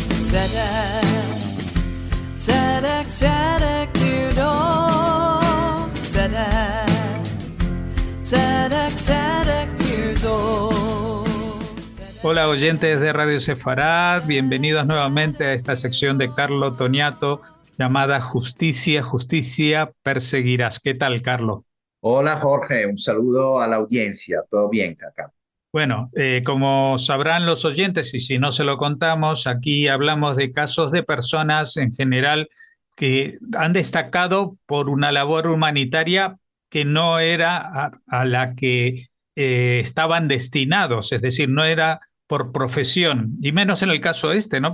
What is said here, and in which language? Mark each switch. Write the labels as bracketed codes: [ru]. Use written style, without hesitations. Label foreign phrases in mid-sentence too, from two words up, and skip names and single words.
[he] צדק, צדק, צדק תרדוף. צדק, צדק, צדק תרדוף. [es] Hola oyentes de Radio Sefarad, bienvenidos nuevamente a esta sección de Carlo Toniato llamada Justicia, Justicia, Perseguirás. ¿Qué tal, Carlo? Hola Jorge, un saludo a la audiencia. ¿Todo bien acá? Bueno, como sabrán los oyentes, y si no se lo contamos, aquí hablamos de casos de personas en general que han destacado por una labor humanitaria que no era a la que estaban destinados, es decir, no era por profesión, y menos en el caso este, ¿no?